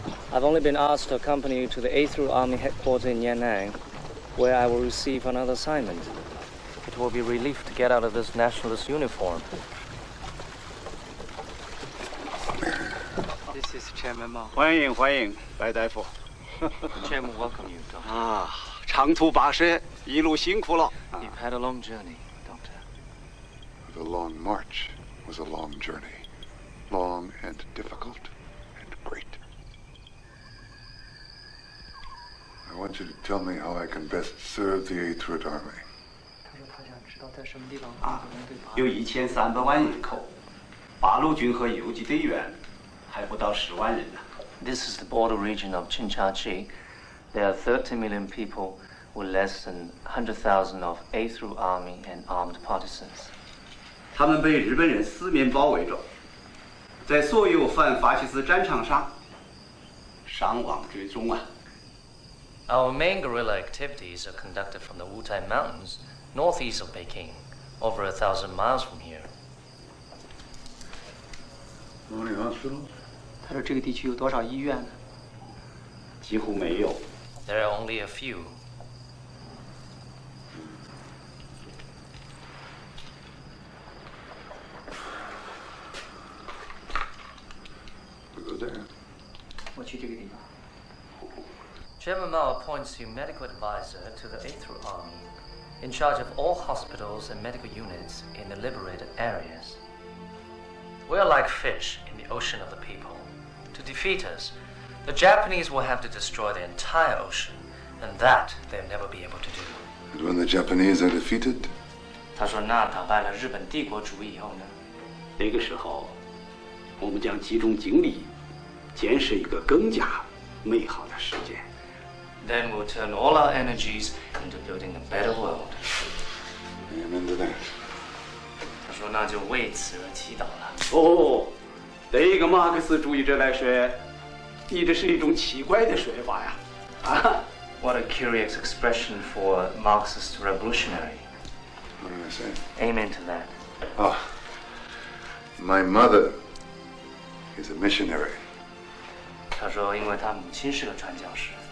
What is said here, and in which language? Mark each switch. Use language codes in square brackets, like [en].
[en] I've only been asked to accompany you to the 8th Army headquarters in Yan'an, where I will receive another assignment. It will be a relief to get out of this nationalist uniform. This is Chairman Mao. [zh] 欢迎欢迎，白大夫。 [en] The chairman welcome you, Doctor. [zh] 啊，长途跋涉，一路辛苦了。 [en] You've had a long journey, Doctor. The long march was a long journey. Long and difficult and great. I want you to tell me how I can best serve the 8th Army. [zh] 有1300万人口，8路军和游击队员还不到10万人呢。 [en] This is the border region of Qing. There are 30 million people with less than 100,000 of 8th Army and armed partisans. [zh] 他们被日本人四面包围着，在所有反法西斯战场上伤亡追踪啊。 [en] Our main guerrilla activities are conducted from the Wutai Mountains, northeast of Bejing, over 1,000 miles from here. How many hospitals? [zh] 他说这个地区有多少医院呢？几乎没有。 [en] There are only a few. We go there. [zh] 我去这个地方。 [en] Chairman Mao appoints you medical advisor to the 8th Army, in charge of all hospitals and medical units in the liberated areas. We are like fish in the ocean of the people. To defeat us, the Japanese will have to destroy the entire ocean, and that they'll never be able to do. And when the Japanese are defeated? [zh] 他说，那打败了日本帝国主义以后呢？那个时候，我们将集中精力，建设一个更加美好的世界。 [en] Then we'll turn all our energies into building a better world. Amen to that. [zh] 他说，那就为此而祈祷了。哦，对一个马克思主义者来说，你这是一种奇怪的说法呀！啊 [en] What a curious expression for Marxist revolutionary. What did I say? Amen to that. Oh, my mother is a missionary. [zh] 他说，因为他母亲是个传教士。